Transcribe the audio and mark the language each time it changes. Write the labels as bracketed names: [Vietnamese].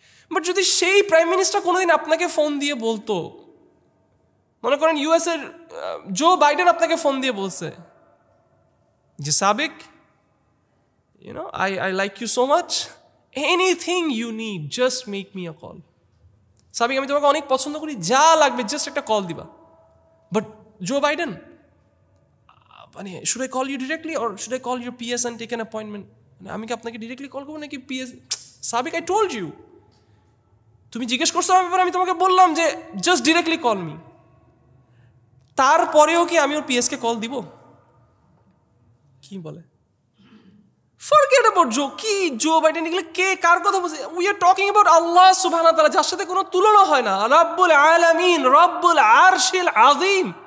[Bangla] But যদি সেই prime minister কোনোদিন আপনাকে ফোন দিয়ে বলতো, মনে করেন ইউএস এর জো বাইডেন আপনাকে ফোন দিয়ে বলছে যে সাবিক, [English] I like you so much, anything you need just make me a call, [Bangla] সাবিক আমি তোমাকে অনেক পছন্দ করি, যা লাগবে জাস্ট একটা কল দিবা। [English] But Joe Biden, মানে should I call you directly or should I call your PS and take an appointment? [Bangla] মানে আমি কি আপনাকে ডিরেক্টলি কল করবো নাকি PS? সাবিক, [English] I told you, [Bangla] তুমি জিজ্ঞেস করছো আমার ব্যাপারে, আমি তোমাকে বললাম যে [English] Just directly call me. [Bangla] তারপরেও কি আমি ওর PS কে কল দিব? কি বলে? [English] forget about Joe Biden, [Bangla] এগুলো কে কার কথা বলছে? [English] we are talking about Allah সুবহানাহু ওয়া তাআলা, [Bangla] যার সাথে কোনো তুলনা হয় না, রাব্বুল আলামিন, রব্বুল আরশিল আযীম।